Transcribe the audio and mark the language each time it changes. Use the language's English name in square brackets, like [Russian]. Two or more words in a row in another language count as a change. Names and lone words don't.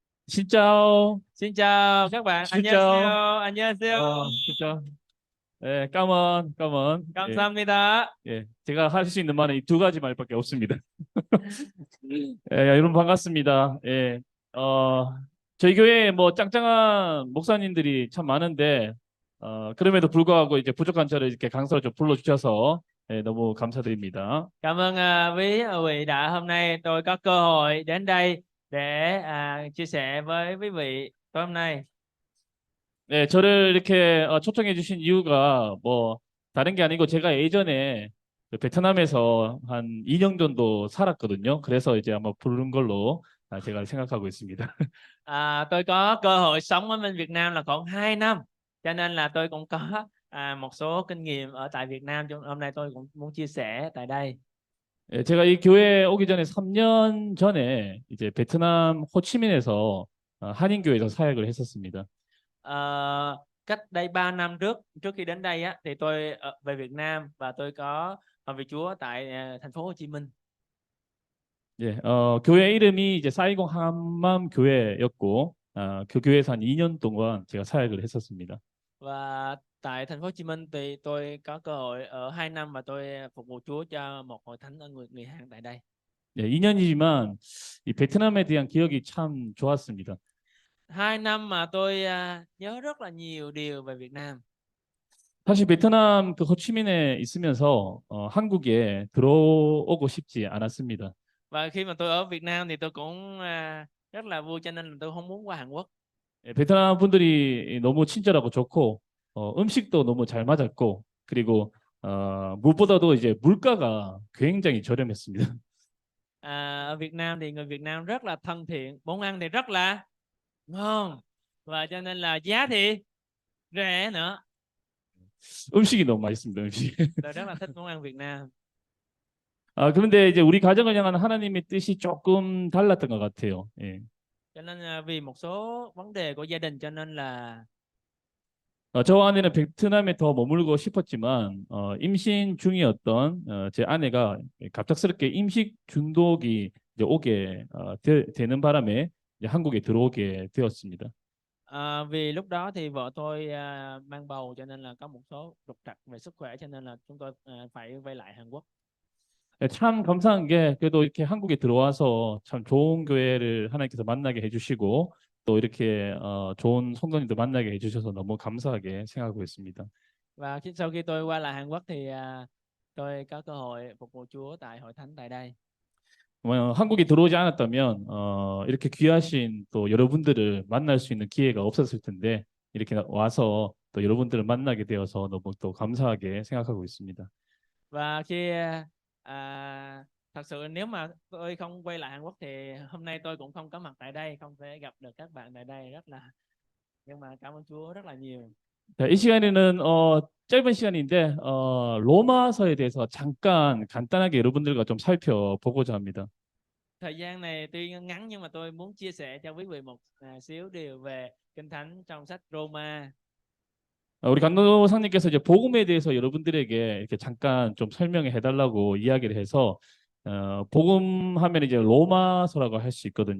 [Vietnamese] Xin chào, Xin chào các bạn. xin chào. [Korean] 안녕하세요. 안녕하세요. [Vietnamese] Xin chào. [Korean] 예, [Vietnamese] cảm ơn, cảm ơn. [Korean] 예, 감사합니다. 예. 제가 할 수 있는 말은 이 두 가지 말밖에 없습니다. 예, 여러분 반갑습니다. 예, 어, 저희 교회에 뭐 짱짱한 목사님들이 참 많은데, 그럼에도 불구하고 이제 부족한 저를 이렇게 강사로 좀 불러주셔서 예, 너무 감사드립니다. [Vietnamese] Cảm ơn quý vị đã hôm nay tôi có cơ hội đến đây để chia sẻ với quý vị tối hôm nay. [Korean] 네, 저를 이렇게 초청해 주신 이유가 뭐 다른 게 아니고 제가 예전에 그 베트남에서 한 2년 정도 살았거든요. 그래서 이제 아마 부른 걸로 제가 생각하고 있습니다. [Vietnamese] Tôi có cơ hội sống ở bên Việt Nam là khoảng 2 năm, cho nên là tôi cũng có một số kinh nghiệm ở tại Việt Nam. Hôm nay tôi cũng muốn chia sẻ tại đây. [Korean] 예, 제가 이 교회에 오기 전에 3년 전에 이제 베트남 호치민에서 한인교회에서 사역을 했었습니다. [Vietnamese] Cách đây 3 năm trước khi đến đây thì tôi về Việt Nam và tôi có việc Chúa tại thành phố Hồ Chí Minh. [Korean] 예, 교회 이름이 이제 사이공 한맘 교회였고, 그 교회에서 한 2년 동안 제가 사역을 했었습니다. [Vietnamese] Và tại thành phố Hồ Chí Minh thì tôi có cơ hội ở 2 năm và tôi phục vụ Chúa cho một hội thánh ở người Hàn tại đây. [Korean] 예, 2년이지만 이 베트남에 대한 기억이 참 좋았습니다. [Vietnamese] 2 năm mà tôi nhớ rất là nhiều điều về Việt Nam. [Korean] 사실 베트남 그 호치민에 있으면서 한국에 들어오고 싶지 않았습니다. [Vietnamese] Và khi mà tôi ở Việt Nam thì tôi cũng rất là vui, cho nên là tôi không muốn qua Hàn Quốc. [Korean] 예, 베트남 분들이 너무 친절하고 좋고 음식도 너무 잘 맞았고 그리고 무엇보다도 이제 물가가 굉장히 저렴했습니다. [Vietnamese] Ở Việt Nam thì người Việt Nam rất là thân thiện, món ăn thì rất là ngon và cho nên là giá thì rẻ nữa. [Korean] 음식이 너무 맛있습니다. 음식. [Vietnamese] Tôi rất là thích món ăn Việt Nam. [Korean] 그런데 이제 우리 가정을 향한 하나님의 뜻이 조금 달랐던 것 같아요. 예. [Vietnamese] Cho nên vì một số vấn đề của gia đình cho nên là [Korean] 저 아내는 베트남에 더 머물고 싶었지만 임신 중이었던 제 아내가 갑작스럽게 임식 중독이 이제 오게 되는 바람에 이제 한국에 들어오게 되었습니다. [Vietnamese] vì lúc đó thì vợ tôi mang bầu, cho nên là có một số trục trặc về sức khỏe, cho nên là chúng tôi phải quay lại Hàn Quốc. [Korean] 참 감사한 게 그래도 이렇게 한국에 들어와서 참 좋은 교회를 하나님께서 만나게 해주시고 또 이렇게 좋은 성도님들 만나게 해주셔서 너무 감사하게 생각하고 있습니다. [Vietnamese] Và sau khi tôi qua lại Hàn Quốc thì tôi có cơ hội phục vụ Chúa tại hội thánh tại đây. [Korean] 한국에 들어오지 않았다면 이렇게 귀하신 또 여러분들을 만날 수 있는 기회가 없었을 텐데 이렇게 와서 또 여러분들을 만나게 되어서 너무 또 감사하게 생각하고 있습니다. [Vietnamese] Và khi thật sự nếu mà tôi không quay lại Hàn Quốc thì hôm nay tôi cũng không có mặt tại đây, không thể gặp được các bạn tại đây, rất là, nhưng mà cảm ơn Chúa rất là nhiều. [Korean] 자, 이 시간에는 짧은 시간인데 로마서에 대해서 잠깐 간단하게 여러분들과 좀 살펴보고자 합니다. [Vietnamese] Thời gian này tuy ngắn nhưng mà tôi muốn chia sẻ cho quý vị một xíu điều về Kinh Thánh trong sách Roma. [Korean] 우리 간도사님께서 이제 복음에 대해서 여러분들에게 이렇게 잠깐 좀 설명해 달라고 이야기를 해서 복음 하면 이제 로마서라고 할 수 있거든요.